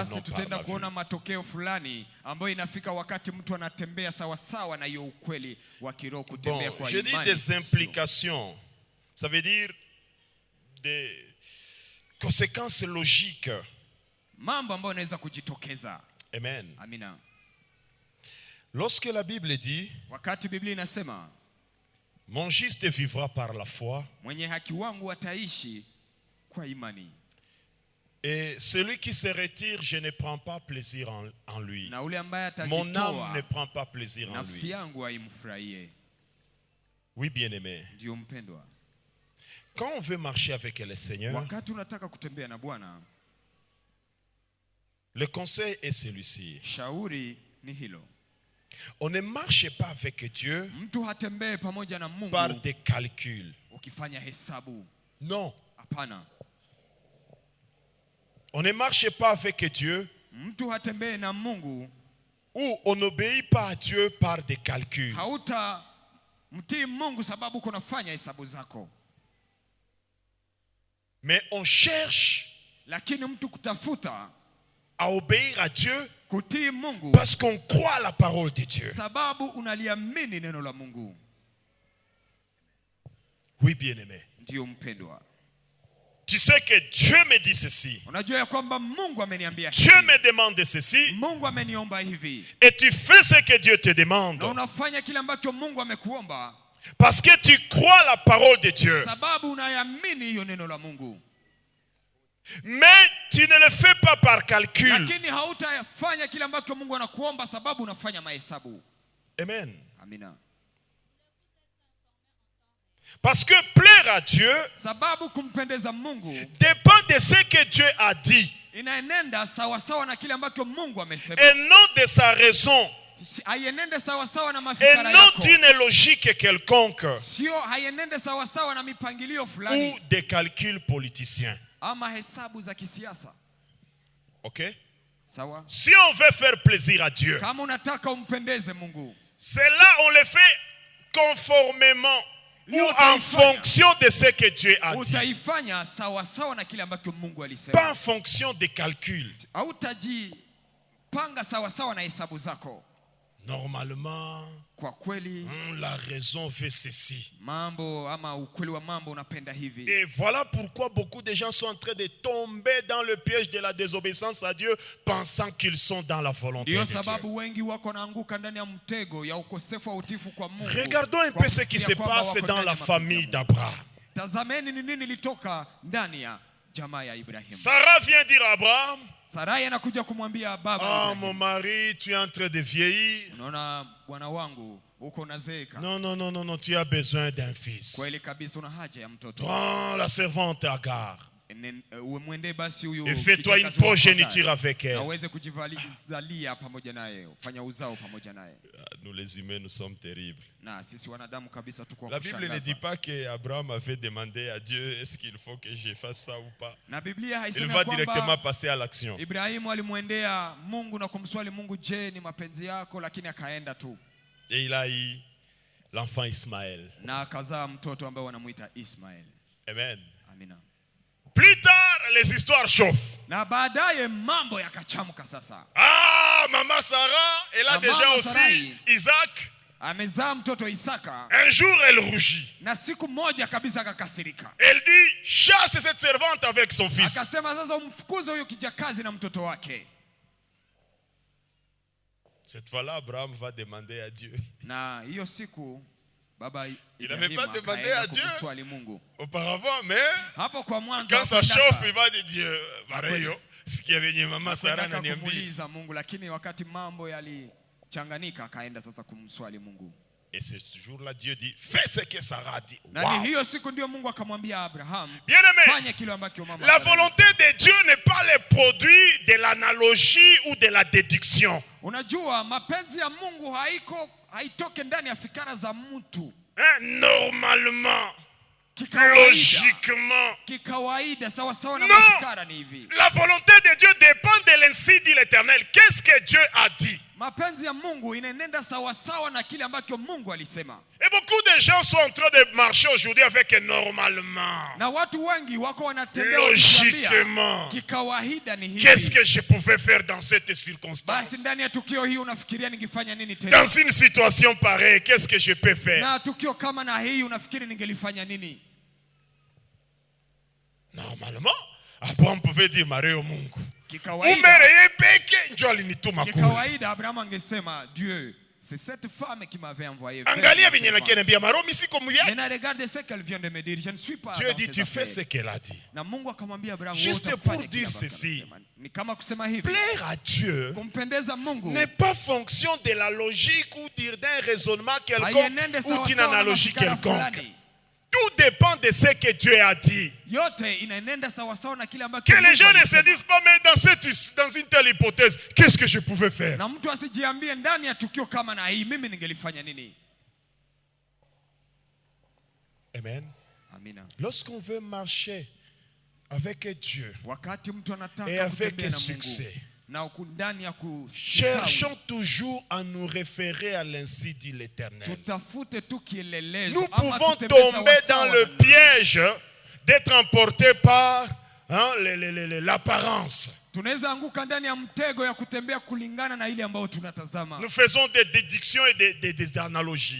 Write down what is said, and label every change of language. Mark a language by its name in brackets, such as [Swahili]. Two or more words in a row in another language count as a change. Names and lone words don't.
[Swahili] Basi [French] non par [Swahili] tutaenda [French] la [Swahili] kuona [French] vue. [Swahili] matokeo fulani ambayo inafika wakati mtu anatembea sawa sawa na hiyo ukweli wa kiroho, kutembea [French] Bon, [Swahili] kwa [French] je dis [Swahili] imani. [French] des implications, ça veut dire des conséquences logiques. [Swahili] Mambo ambayo yanaweza kujitokeza. [French] Amen. [Swahili] Amina. [French] Lorsque la Bible dit, [Swahili] Wakati Biblia inasema [French] mon juste vivra par la foi, [Swahili] mwenye haki wangu ataishi kwa imani, [French] et celui qui se retire, je ne prends pas plaisir en lui. [Swahili] na ule ambaye [French] Mon âme ne [Swahili] atajitoa [French] prend pas plaisir en [Swahili] nafsi [French] lui. [Swahili] yangu haimfurahie. [French] Oui, bien-aimé. [Swahili] Ndio mpendwa, [French] Quand on veut marcher avec le Seigneur, [Swahili] wakati unataka kutembea na Bwana, [French] le conseil est celui-ci. [Swahili] shauri ni hilo. [French] On ne marche pas avec Dieu [Swahili] Mtu hatembee pamoja na Mungu [French] par des calculs. [Swahili] ukifanya hesabu. [French] Non. [Swahili] Hapana. [French] On ne marche pas avec Dieu [Swahili] Mtu hatembee na Mungu, [French] ou on n'obéit pas à Dieu par des calculs. [Swahili] hauta mtii Mungu sababu kunafanya hesabu zako, [French] Mais on cherche [Swahili] lakini mtu kutafuta [French] à obéir à Dieu [Swahili] kutii Mungu [French] parce qu'on croit à la parole de Dieu. [Swahili] sababu unaliamini neno la Mungu. [French] Oui, bien-aimé. [Swahili] Ndio mpendwa, [French] Tu sais que Dieu me dit ceci. [Swahili] unajua ya kwamba Mungu ameniambia [French] Dieu [Swahili] hivi, [French] me demande ceci. [Swahili] Mungu ameniomba hivi, [French] Et tu fais ce que Dieu te demande. [Swahili] na unafanya kile ambacho Mungu amekuomba [French] Parce que tu crois la parole de Dieu. [Swahili] sababu unayamini hiyo neno la Mungu. [French] Mais tu ne le fais pas par calcul. [Swahili] Lakini hautafanya kile ambacho Mungu anakuomba sababu unafanya mahesabu. [French] Amen. [Swahili] Amina. [French] Parce que plaire à Dieu [Swahili] Sababu kumpendeza Mungu [French] dépend de ce que Dieu a dit [Swahili] inaenenda sawa sawa na kile ambacho Mungu amesema. [French] et non de sa raison [Swahili] Haienende sawa sawa na [French] et [Swahili] mafikira [French] non [Swahili] yako. [French] d'une logique quelconque [Swahili] Sio haienende sawa sawa na mipangilio [French] ou [Swahili] fulani [French] des calculs politiciens. [Swahili] ama hesabu za kisiasa. [French] Ok? [Swahili] Sawa? [French] Si on veut faire plaisir à Dieu, [Swahili] Kama unataka umpendeze Mungu, [French] cela on le fait conformément ou en fonction de ce que Dieu a dit. [Swahili] utaifanya sawa sawa na kile ambacho Mungu [French] Pas [Swahili] alisema. [French] en fonction des calculs. [Swahili] Hautajipanga sawa sawa na hesabu zako. [French] normalement, [Swahili] kwa kweli [French] la raison fait ceci. [Swahili] mambo ama ukweli wa mambo unapenda hivi. [French] Et voilà pourquoi beaucoup de gens sont en train de tomber dans le piège de la désobéissance à Dieu, pensant qu'ils sont dans la volonté de [Swahili] Ndio [French] Dieu. [Swahili] sababu wengi wako naanguka ndani ya mtego ya ukosefu wa utifu kwa Mungu. [French] Regardons un peu ce qui se passe dans la famille d'Abraham. [Swahili] Tazameni ni nini litoka ndani ya jamaa ya Ibrahim. [French] Sarah vient dire à Abraham, [Swahili] Sarai anakuja kumwambia baba ah, Ibrahim, [French] mon mari, tu es en train de vieillir. [Swahili] unaona bwana wangu uko unazeeka. [French] Non, non, non, non, non, tu as besoin d'un fils. [Swahili] Kweli kabisa una haja ya mtoto. [French] Prends la servante Agar [Swahili] Mwende basi huyu [French] et fais-toi une progéniture avec [Swahili] na [French] elle. [Swahili] uweze kujizalia pamoja naye, ufanya uzao pamoja naye. [French] Nous les humains, nous sommes terribles. [Swahili] Na sisi wanadamu kabisa tuko [French] La Bible ne dit pas qu'Abraham avait demandé à Dieu, est-ce qu'il faut que je fasse ça ou pas. [Swahili] Na Biblia [French] Il [Swahili] haisemi [French] va directement [Swahili] kwamba [French] passer à l'action. [Swahili] Ibrahimu alimwendea Mungu na kumswali Mungu, je, ni mapenzi yako? Lakini akaenda tu [French] Et il a eu l'enfant Ismaël. [Swahili] na akazaa mtoto ambaye wanamuita Ismael. [French] Amen. [Swahili] Amina. [French] Plus tard, les histoires chauffent. [Swahili] Na baadaye mambo yakachamka sasa. [French] Ah, maman Sarah, elle a [Swahili] Na [French] déjà [Swahili] mama [French] aussi [Swahili] Sarai [French] Isaac. [Swahili] amezaa mtoto Isaka, [French] Un jour, elle rougit. [Swahili] na siku moja kabisa akakasirika. [French] Elle dit, chasse cette servante avec son fils. [Swahili] Akasema sasa umfukuze huyo kijakazi na mtoto wake. [French] Cette fois-là, Abraham va demander à Dieu. [Swahili] Na hiyo siku baba [French] Il n'avait [Swahili] Ibrahim [French] pas demandé à Dieu [Swahili] kumswali Mungu. [French] auparavant, mais [Swahili] Hapo kwa mwanzo [French] quand ça [Swahili] hakutaka. [French] chauffe, il va dire Dieu, Mario, ce qui avait dit maman Sarah [Swahili] Hakutaka n'a niambia. kumuuliza Mungu, lakini wakati mambo yalichanganika akaenda sasa kumswali Mungu. [French] Et ce jour-là, Dieu dit, fais ce que Sarah dit. [Swahili] Na Wow. ni hiyo siku ndio Mungu akamwambia Abraham, [French] Bien-aimé, [Swahili] fanya kile ambacho mama [French] la [Swahili] Sarah [French] volonté de Dieu n'est pas le produit de l'analogie ou de la déduction. [Swahili] Unajua mapenzi ya Mungu haitoke ndani ya fikara za mtu. [French] Normalement, [Swahili] Kikawaida, [French] logiquement. [Swahili] kikawaida sawa sawa na [French] Non. [Swahili] mafikara ni hivi. [French] La volonté de Dieu dépend de l'ainsi dit l'Éternel. Qu'est-ce que Dieu a dit? [Swahili] Mapenzi ya Mungu inaenenda sawa sawa na kile ambacho Mungu alisema. [French] Et beaucoup de gens sont en train de marcher aujourd'hui avec normalement. [Swahili] Na watu wengi wako wanatembea [French] Logiquement. [Swahili] wakiambia kikawaida ni [French] Qu'est-ce [Swahili] hivi. [French] que je pouvais faire dans cette circonstance? [Swahili] Basi ndani ya tukio hii unafikiria ningefanya nini tena? [French] Dans une situation pareille, qu'est-ce que je peux faire? [Swahili] Na tukio kama na hii unafikiri ningelifanya nini? [French] Normalement, Abraham pouvait dire Mario Mungu. [Swahili] Kikawaida, Umereye peke njo alinituma kule. kikawaida Abraham angesema [French] Dieu, c'est cette femme qui m'avait envoyé. [Swahili] Angalia venye nakiambia Mario misiko [French] Mais muyaki. na regarde ce qu'elle vient de me dire, je ne suis pas Dieu dans dit ces tu fais affaires. ce qu'elle a dit. [Swahili] Na Mungu akamwambia Abraham, [French] Juste [Swahili] wewe utafanya [French] pour [Swahili] kile [French] dire [Swahili] ambacho [French] ceci. [Swahili] amesema. Ni kama kusema hivi, [French] Plaire à Dieu [Swahili] kumpendeza Mungu [French] n'est pas fonction de la logique ou d'un raisonnement quelconque [Swahili] haienende [French] ou [Swahili] sawa [French] d'une [Swahili] sawa na [French] analogie [Swahili] mafikara [French] quelconque. [Swahili] fulani. [French] Tout dépend de ce que Dieu a dit. [Swahili] Yote inaenenda sawa sawa na kile ambacho [French] Que les [Swahili] Mungu [French] gens ne se [Swahili] alisema. [French] disent pas, mais dans une telle hypothèse, qu'est-ce que je pouvais faire? [Swahili] Na mtu asijiambie ndani ya tukio kama na hii mimi ningelifanya nini? [French] Amen. [Swahili] Amina. [French] Lorsqu'on veut marcher avec Dieu [Swahili] Wakati mtu [French] et [Swahili] anataka [French] avec [Swahili] kutembea na Mungu [French] succès, [Swahili] na ndani ya kustawi, [French] cherchons toujours à nous référer à l'ainsi dit l'Éternel. [Swahili] tutafute tu kielelezo [French] Nous [Swahili] ama [French] pouvons [Swahili] tutembee [French] tomber [Swahili] sawa sawa [French] dans le [Swahili] na Mungu. [French] piège d'être emportés par l'apparence. [Swahili] Tunaweza anguka ndani ya mtego ya kutembea kulingana na ile ambayo tunatazama. [French] Nous faisons des déductions et des analogies.